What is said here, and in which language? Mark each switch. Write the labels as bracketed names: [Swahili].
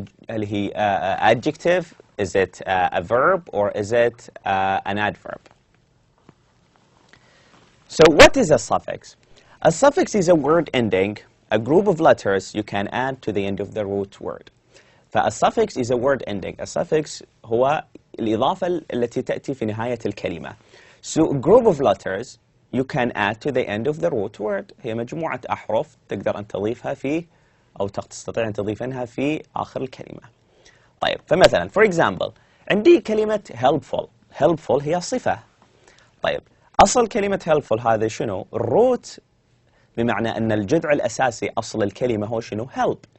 [Arabic] هل هي adjective? [English] Is it a verb or is it an adverb? So what is a suffix? A suffix is a word ending, a group of letters you can add to the end of the root word. فA suffix is a word ending. [Arabic] A suffix هو الإضافة التي تأتي في نهاية الكلمة. [English] So a group of letters you can add to the end of the root word. [Arabic] هي مجموعة أحرف تقدر أن تضيفها في أو تستطيع أن تضيفها في آخر الكلمة. طيب، فمثلا [English] for example [Arabic] عندي كلمة helpful. helpful هي صفة. طيب، أصل كلمة helpful هذا شنو؟ الروت، بمعنى أن الجذع الأساسي أصل الكلمة هو شنو؟ help.